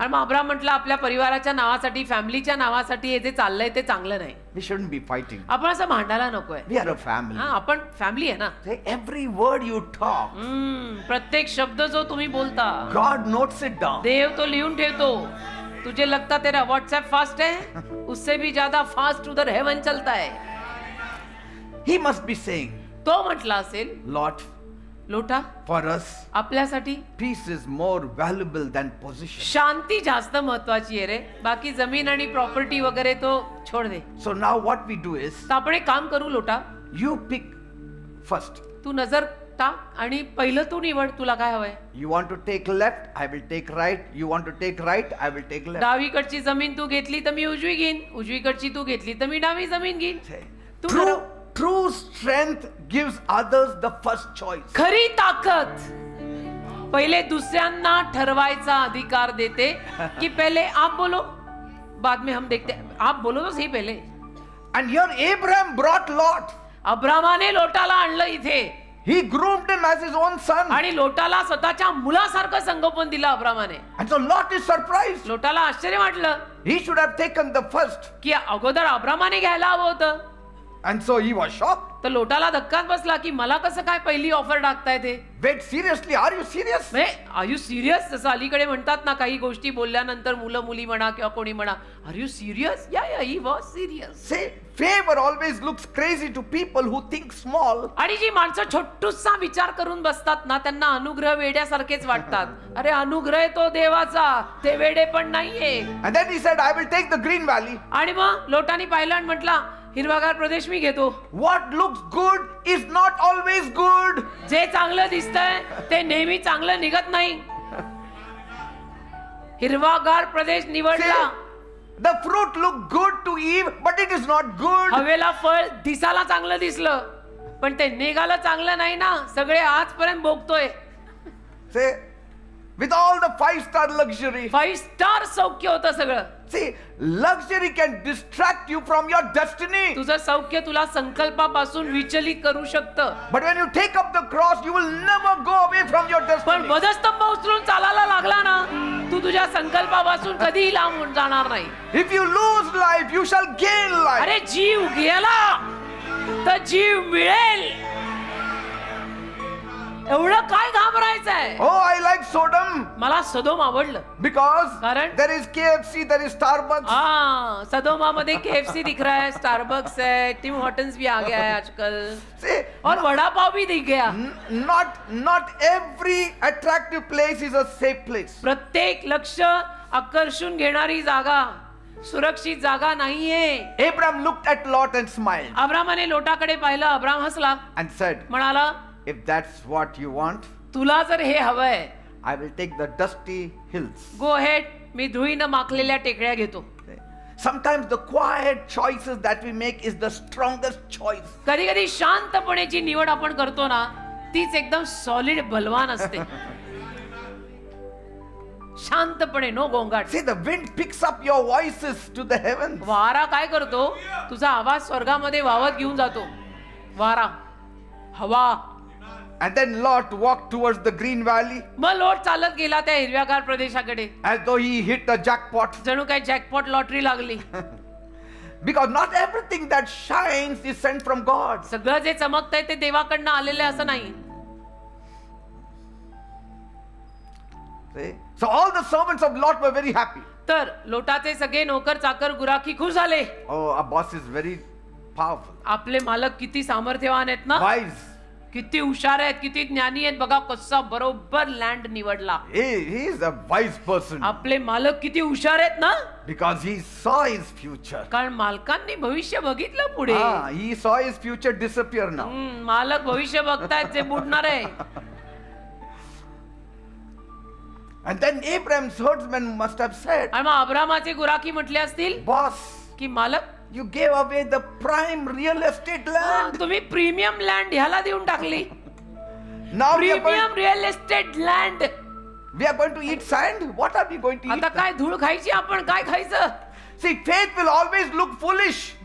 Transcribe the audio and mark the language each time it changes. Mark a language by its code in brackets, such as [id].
[mr] आणि मग अब्राम म्हटलं आपल्या परिवाराच्या नावासाठी, फॅमिलीच्या नावासाठी हे जे चाललंय ते चांगलं नाही. [en] We shouldn't be fighting. [mr] आपण असं भांडायला नकोय. [en] We are a family. [mr] हा, आपण फॅमिली आहे ना. [en] Say, every word you talk, [mr] प्रत्येक शब्द जो तुम्ही बोलता [en] God notes it down. [mr] देव तो लिहून ठेवतो. [hi] तुझे लगता तेरा व्हाट्सएप फास्ट है, उससे भी ज्यादा फास्ट उधर हेवन चलता है. [en] He must be saying, [mr] तो म्हटला असेल, [en] Lot, [mr] लोटा [en] for us, [mr] आपल्यासाठी [en] peace is more valuable than possession. [mr] शांती जास्त महत्वाची आहे रे, बाकी जमीन आणि प्रॉपर्टी वगैरे [hi] तो छोड दे. [en] So now what we do is, [mr] तर आपण एक काम करू लोटा, [en] you pick first. [mr] तू नजर टाक आणि पहिलं तू निवड, तुला काय हवंय. [en] You want to take left, I will take right. You want to take right, I will take left. [mr] डावीकडची जमीन तू घेतली तर मी उजवी घेईन, उजवीकडची तू घेतली तर मी डावी जमीन घेईन. तू [en] True, true strength gives others the first choice. [mr] खरी ताकद पहिले दुसऱ्यांना ठरवायचा अधिकार देते [hi] कि पहले आप बोलो बाद में हम देखते हैं. आप बोलो तो सही पहले. [en] And here Abraham brought Lot. [mr] अब्रामाने लोटाला आणलं इथे [en] He groomed him as his own son. [mr] आणि लोटाला स्वतःच्या मुलासारखं संगोपन दिलं अब्रामाने. [en] And so Lot is surprised. [mr] लोटाला आश्चर्य वाटलं [en] He should have taken the first. [mr] की अगोदर अब्रामाने घ्यायला हवं होतं. [en] And so he was shocked. [mr] तर लोटाला धक्काच बसला की मला कसं काय पहिली ऑफर टाकताय ते. [en] Wait, seriously, are you serious? Are you serious. [mr] जसं अलीकडे म्हणतात ना, काही गोष्टी बोलल्यानंतर मुलं मुली म्हणा किंवा कोणी म्हणा, [en] Are you serious. Yeah he was serious. Say, favor always looks crazy to people who think small. [mr] आणि जी माणसं छोटूसा विचार करून बसतात ना, त्यांना अनुग्रह वेड्यासारखेच वाटतात. अरे अनुग्रह तो देवाचा, ते वेडे पण नाहीये. [en] And then he said, I will take the green valley. [mr] आणि मग लोटानी पाहिलं आणि म्हटला, हिरवागार प्रदेश मी घेतो. [en] What looks good is not always good. [mr] जे चांगलं दिसतंय ते नेहमी चांगलं निघत नाही. हिरवागार प्रदेश निवडला. [en] See, the fruit looked good to Eve, but it is not good. [mr] हवेला फळ दिसायला चांगलं दिसलं, पण ते निघालं चांगलं नाही ना. सगळे आजपर्यंत भोगतोय. [en] Say, with all the 5-star luxury. [mr] 5 star सौख्य होतं सगळं. [en] See, luxury can distract you from your destiny. [mr] तुझं सौख्य तुला संकल्पापासून विचलित करू शकतं. [en] But when you take up the cross, you will never go away from your [mr] पण destiny. वधस्तंभ उचलून चालायला लागला ना, तू तुझ्या संकल्पापासून कधीही लांब जाणार नाही. [en] If you lose life, you shall gain life. [mr] अरे जीव गेला तर जीव मिळेल. एवढं काय घाबरायचंय. [en] Oh, I like Sodom [mr] मला सदोम आवडलं. [en] because [mr] कारण? [en] there is KFC, there is Starbucks. [hi] हाँ, सदोमामध्ये KFC दिख रहा है, स्टारबक्स है, टिम हॉर्टन्स भी आ गया है आजकल, [en] See, [hi] और वड़ा पाव भी दिख गया. [en] not every attractive place is a safe place. [mr] प्रत्येक लक्ष आकर्षून घेणारी जागा सुरक्षित जागा नाहीये. [en] Abraham looked at Lot and smiled [mr] अब्रामाने लोटाकडे पाहिलं. अब्राम हसला, [en] and said, [mr] म्हणाला, [en] if that's what you want, [mr] तुला जर हे हवंय, [en] I will take the dusty hills. Go ahead. [mr] मी धुळीनं माखलेल्या टेकड्या घेतो. [en] Sometimes the quiet choices that we make is the strongest choice. [mr] कधी कधी शांतपणेची निवड आपण करतो ना, तीच एकदम सॉलिड बलवान असते. शांतपणे, नो गोंगाट. [en] See, the wind picks up your voices to the heavens. [mr] वारा काय करतो, तुझा आवाज स्वर्गामध्ये वाहत घेऊन जातो. वारा, हवा. [en] And then Lot walked towards the green valley [mr] मग लोट चालत गेला त्या हिरव्यागार प्रदेशाकडे. [en] as though he hit a jackpot. [mr] जणू काय जॅकपॉट लॉटरी लागली. [en] Because not everything that shines is sent from God. [mr] सगळं जे चमकतंय ते देवाकडनं आलेलं असं नाही. [en] See? So all the servants of Lot were very happy. [mr] तर लोटाचे सगळे नोकर चाकर गुराखी खुश झाले. [en] Oh, our boss is very powerful, [mr] आपले मालक किती सामर्थ्यवान आहेत ना, [en] wise. [mr] किती हुशार आहेत, किती ज्ञानी आहेत. बघा कसा बरोबर लँड निवडला. [en] He is a wise person [mr] आपले मालक किती हुशार आहेत ना, [en] because he saw his future. [mr] कारण मालकांनी भविष्य बघितलं पुढे. [en] He saw his future disappear now. [mr] मालक भविष्य बघतायत जे बुडणार आहे. [en] And then Abraham's herdsmen must have said, [mr] आणि मग अब्रामाचे गुराखी म्हटले असतील [en] boss, [mr] की मालक, [en] you gave away the prime real estate land. [mr] तुम्ही प्रीमियम लँड ह्याला देऊन टाकली. [en] Now we are premium real estate land. going to eat sand. What are we going to [mr] आता [en] eat? [mr] काय धूळ खायची, आपण काय खायचं. [en] See, faith will always look foolish